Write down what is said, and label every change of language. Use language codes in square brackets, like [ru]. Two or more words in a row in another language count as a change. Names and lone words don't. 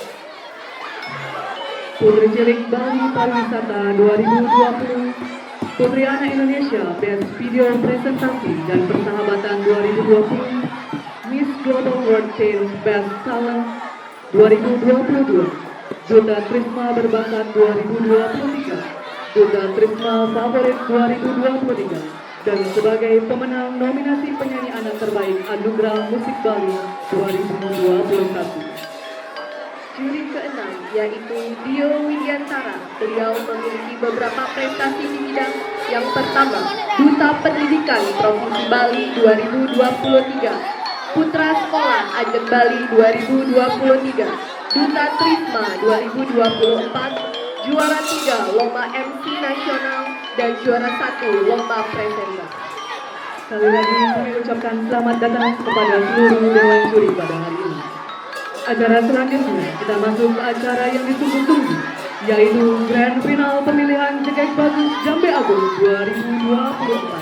[id] Putri Cilik Bali Pariwisata 2020, Putri Anak Indonesia Best Video Presentasi dan Persahabatan 2020, Miss Global World Sales Best Talent 2022, Duta Trisma Berbakat 2023, Duta Trisma Favorit 2023, dan sebagai pemenang nominasi penyanyi anak terbaik Anugerah Musik Bali 2021. Juri keenam yaitu Dio Widiantara. Beliau memiliki beberapa prestasi di bidang yang pertama, Duta Pendidikan Provinsi Bali 2023, Putra Sekolah Ajeng Bali 2023, Duta Trisma 2024, juara 3 Lomba MC Nasional, dan juara 1 Lomba Presenter. Sekali lagi kami ucapkan selamat datang kepada seluruh Dewan Juri pada hari ini. Acara selanjutnya kita masuk ke acara yang ditunggu-tunggu, yaitu Grand Final Pemilihan Jegek Bagus Jambi Agung 2024.